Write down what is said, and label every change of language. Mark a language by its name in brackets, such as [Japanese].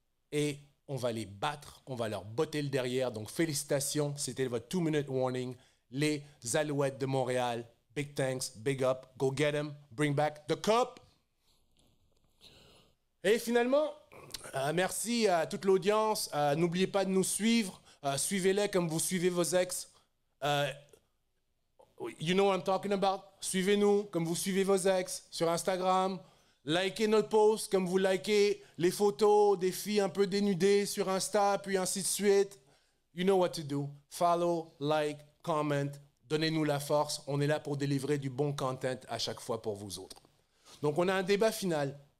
[French] Et on va les battre, on va leur botter le derrière. Donc félicitations, c'était votre [English] 2-minute warning. Les Alouettes de Montréal, big thanks, big up, go get them, bring back the cup. [French] Et finalement, merci à toute l'audience. N'oubliez pas de nous suivre. Suivez-les comme vous suivez vos ex. [English] You know what I'm talking about? [French] Suivez-nous comme vous suivez vos ex sur Instagram. Likez notre post comme vous likez les photos des filles un peu dénudées sur Insta, puis ainsi de suite. [English] You know what to do. Follow, like, comment. [French] Donnez-nous la force. On est là pour délivrer du bon content à chaque fois pour vous autres. Donc, on a un débat final.